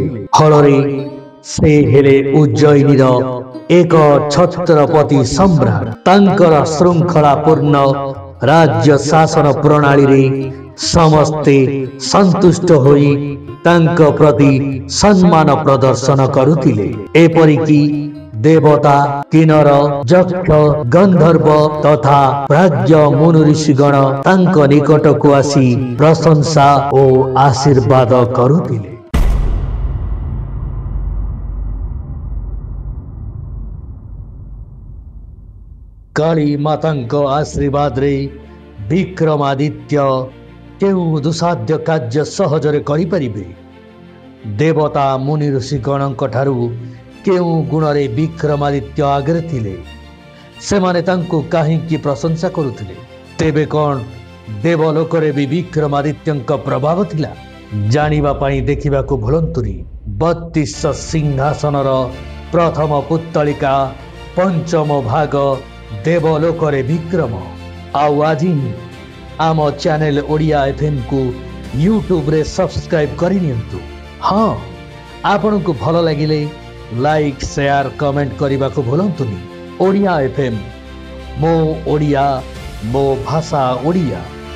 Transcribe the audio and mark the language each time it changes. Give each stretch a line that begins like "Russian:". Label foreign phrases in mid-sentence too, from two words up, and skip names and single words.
Odia: ଫଳରେ ସେ ହେଲେ ଉଜ୍ଜୟିନୀର ଏକ ଛତ୍ରପତି ସମ୍ରାଟ। ତାଙ୍କର ଶୃଙ୍ଖଳାପୂର୍ଣ୍ଣ ରାଜ୍ୟ ଶାସନ ପ୍ରଣାଳୀ ରେ ସମସ୍ତେ ସନ୍ତୁଷ୍ଟ ହୋଇ ତାଙ୍କ ପ୍ରତି ସମ୍ମାନ ପ୍ରଦର୍ଶନ କରୁଥିଲେ। ଏପରିକି ଦେବତା କିନ୍ନର ଯକ୍ଷ ଗନ୍ଧର୍ବ ତଥା ପ୍ରାଜ୍ଞ ମୁନି ଋଷିଗଣ ତାଙ୍କ ନିକଟକୁ ଆସି ପ୍ରଶଂସା ଓ ଆଶୀର୍ବାଦ କରୁଥିଲେ। କାଳୀ ମାତାଙ୍କ ଆଶୀର୍ବାଦ ରେ ବିକ୍ରମାଦିତ୍ୟ କେଉଁ ଦୁଃସାଧ୍ୟ କାର୍ଯ୍ୟ ସହଜରେ କରି ପାରିବେ। ଦେବତା ମୁନି ଋଷିଗଣଙ୍କ ଠାରୁ କେଉଁ ଗୁଣରେ ବିକ୍ରମାଦିତ୍ୟ ଆଗେ ଥିଲେ। ସେମାନେ ତାଙ୍କୁ କାହିଁକି ପ୍ରଶଂସା କରୁଥିଲେ। ତେବେ କେଉଁ ଦେବଲୋକରେ ବି ବିକ୍ରମାଦିତ୍ୟଙ୍କ ପ୍ରଭାବ ଥିଲା? ଜାଣିବା ପାଇଁ ଦେଖିବାକୁ ଭୁଲନ୍ତୁନି। 32 ସିଂହାସନର ପ୍ରଥମ ପୁତ୍ତଳିକା ପଞ୍ଚମ ଭାଗ ଦେବଲୋକରେ ବିକ୍ରମ। ଆଉ ଆଜି ଆମ ଚ୍ୟାନେଲ ଓଡ଼ିଆ ଏଫଏମ କୁ ୟୁଟ୍ୟୁବ ରେ ସବସ୍କ୍ରାଇବ କରି ନିଅନ୍ତୁ। ହଁ, ଆପଣ କୁ ଭଲ ଲାଗିଲେ
English: like share comment
Odia: କରିବା କୁ ଭୁଲନ୍ତୁନି। ଓଡ଼ିଆ ଏଫଏମ, ମୋ ଓଡ଼ିଆ, ମୋ ଭାଷା ଓଡ଼ିଆ।